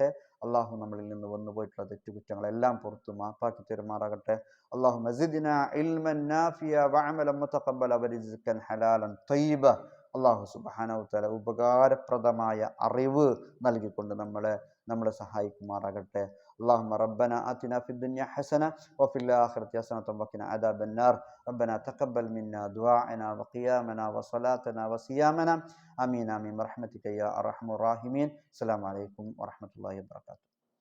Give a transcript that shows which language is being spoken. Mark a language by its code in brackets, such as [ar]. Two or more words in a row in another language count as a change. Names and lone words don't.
[ml] അള്ളാഹു നമ്മളിൽ നിന്ന് വന്നുപോയിട്ടുള്ള തെറ്റുകുറ്റങ്ങളെല്ലാം പുറത്തു മാപ്പാക്കി തരുമാറാകട്ടെ. [ar] اللهم زدنا علما نافعا وعملا متقبلا ورزقا حلالا طيبا. [ml] അള്ളാഹു [ar] سبحانه وتعالى [ml] ഉപകാരപ്രദമായ അറിവ് നൽകിക്കൊണ്ട് നമ്മളെ സഹായിക്കുമാറാകട്ടെ. [ar] اللهم ربنا آتنا في الدنيا حسنة وفي الآخرة حسنة وقنا عذاب النار. ربنا تقبل منا دعاءنا وقيامنا وصلاتنا وصيامنا. آمين آمين برحمتك يا أرحم الراحمين. السلام عليكم ورحمة الله وبركاته.